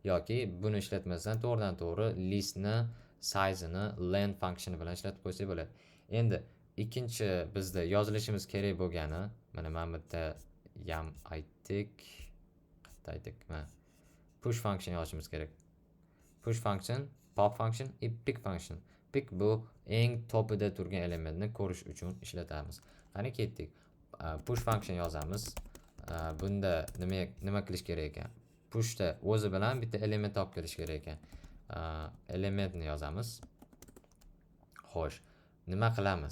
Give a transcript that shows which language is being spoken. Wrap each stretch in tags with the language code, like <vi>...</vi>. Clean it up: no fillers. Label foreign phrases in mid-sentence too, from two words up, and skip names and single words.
<uz>yoki buni ishlatmasdan to'g'ridan to'g'ri</uz> <en>listni size'ini len function</en> <uz>bilan ishlatib qo'ysak bo'ladi. Endi ikkinchi bizda yozilishimiz kerak bo'lgani, mana bu yerda ham aytdik,</uz> <en>push function</en> <uz>yozishimiz kerak.</uz> <en>Push function, pop function, pick function.</en> <uz>Pick bu eng topida turgan elementni ko'rish uchun ishlatamiz. Qani ketdik.</uz> <en>Push function</en> <uz>yozamiz. Bunda nima qilish kerak ekan? Pushda o'zi bilan bitta element olib kelish kerak ekan. Elementni yozamiz. Xo'sh, nima qilamiz?</uz>